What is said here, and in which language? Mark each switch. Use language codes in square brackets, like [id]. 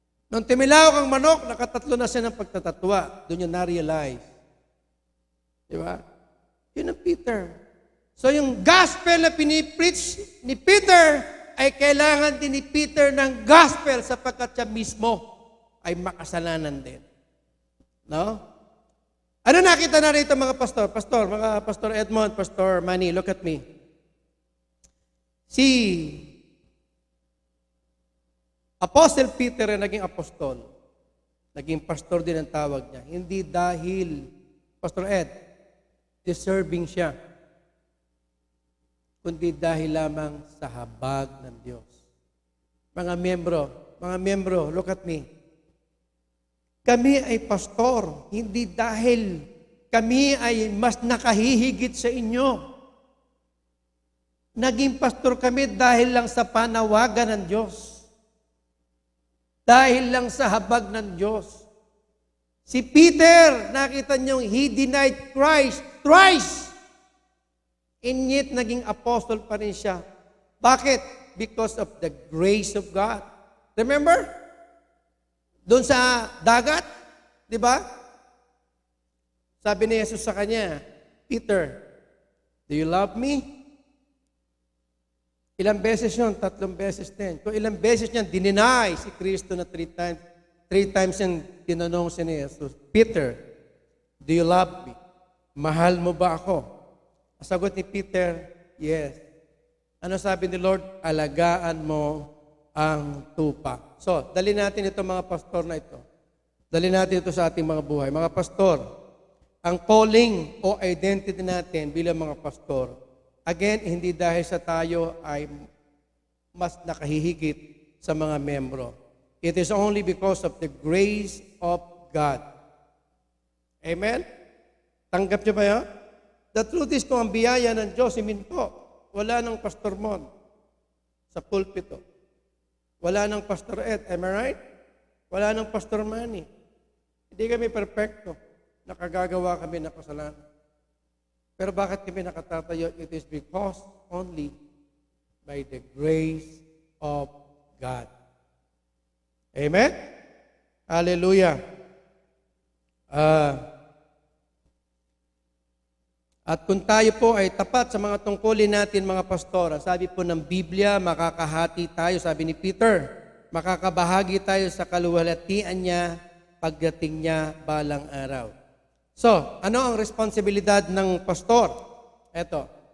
[tl] Nung timilawak ang manok, nakatatlo na siya ng pagtatatwa. Doon niya na-realize. Di ba? Yun ang Peter. So yung gospel na pinipreach ni Peter ay kailangan din ni Peter ng gospel sapagkat siya mismo ay makasalanan din. No? Ano nakita na rito mga pastor? [en] Mga Pastor Edmond, Pastor Manny, look at me. [tl] Si Apostle Peter ay naging apostol. Naging pastor din ang tawag niya. Hindi dahil, Pastor Ed, deserving siya, kundi dahil lamang sa habag ng Diyos. Mga miyembro, [en] look at me. [tl] Kami ay pastor, hindi dahil kami ay mas nakahihigit sa inyo. Naging pastor kami dahil lang sa panawagan ng Diyos. Dahil lang sa habag ng Diyos. [en] Si Peter, [tl] nakita niyo, [en] he denied Christ twice. And yet, [tl] naging apostle pa rin siya. Bakit? [en] Because of the grace of God. Remember? [tl] Doon sa dagat, di ba? Sabi ni Jesus sa kanya, Peter, [en] do you love me? [tl] Ilang beses yun? 3 beses din. Kung ilang beses niyan, dininay si Kristo na 3 times. [en] 3 times [tl] yung tinanong si ni Jesus, [en] Peter, do you love me? [tl] Mahal mo ba ako? Sagot ni Peter, yes. Ano sabi ni Lord? Alagaan mo ang tupa. So, dali natin ito mga pastor na ito. Dali natin ito sa ating mga buhay. Mga pastor, ang calling o identity natin bilang mga pastor, again, hindi dahil sa tayo ay mas nakahihigit sa mga membro. [en] It is only because of the grace of God. [tl] Amen? Tanggap niyo ba yan? The truth is, kung ang biyaya ng Diyos, iminto, wala ng Pastor Mon sa pulpito. Wala ng Pastor Ed, [en] am I right? [tl] Wala ng Pastor Manny. Hindi kami perfecto. Nakagagawa kami ng kasalanan. Pero bakit kami nakatatayo? [en] It is because only by the grace of God. Amen? Hallelujah. [tl] At kung tayo po ay tapat sa mga tungkulin natin mga pastor, sabi po ng Biblia, makakahati tayo, sabi ni Peter, makakabahagi tayo sa kaluwalhatian niya pagdating niya balang araw. So, ano ang responsibilidad ng pastor? Eto.